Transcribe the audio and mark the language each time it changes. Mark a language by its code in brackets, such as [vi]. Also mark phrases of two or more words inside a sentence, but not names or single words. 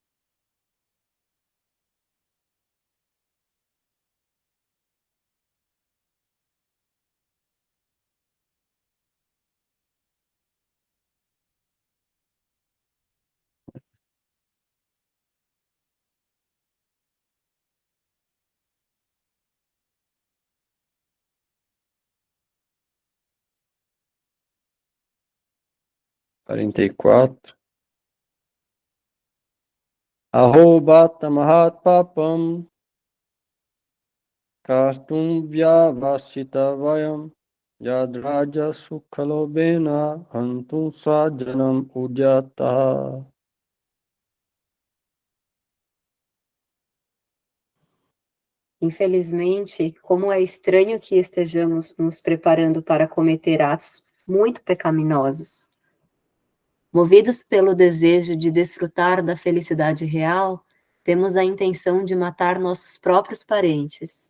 [pt] Quarenta e quatro. [sa] अहोबत महत् पापम् कस्तुम् व्यवसित वयम् यद्राज सुखलोबेन हन्तुम् स्वजनम् उद्यत. [pt] Infelizmente, como é estranho que estejamos nos preparando para cometer atos muito pecaminosos. Movidos pelo desejo de desfrutar da felicidade real, temos a intenção de matar nossos próprios parentes.